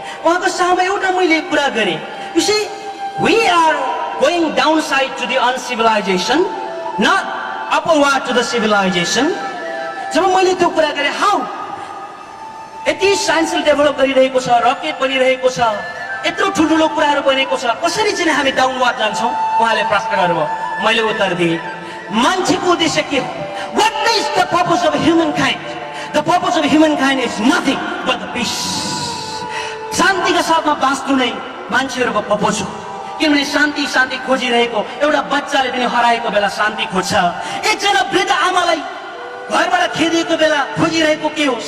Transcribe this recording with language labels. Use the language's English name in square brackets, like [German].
[Nepali] उहाँको सामु एउटा मैले कुरा गरेँ, [English] You see we are going down side to the uncivilisation, not upward to the civilisation. [Nepali] जब मैले त्यो कुरा गरेँ, हाउ यति साइन्सले डेभलप गरिरहेको छ, रकेट बनिरहेको छ, यत्रो ठुल्ठुलो कुराहरू बनेको छ, कसरी चाहिँ हामी डाउनवर्ड जान्छौँ? उहाँले प्रश्न गर्नुभयो, मैले उत्तर दिएँ, मान्छेको उद्देश्य के हो? [English] What is the purpose of humankind? The purpose of humankind is nothing but the peace. [Nepali] शान्तिका साथमा बाँच्नु नै मान्छेहरूको पर्पज हो। किनभने शान्ति खोजिरहेको एउटा बच्चाले पनि हराएको बेला शान्ति खोज्छ। एकजना वृद्ध आमालाई घरबाट खेदिएको बेला खोजिरहेको के हो?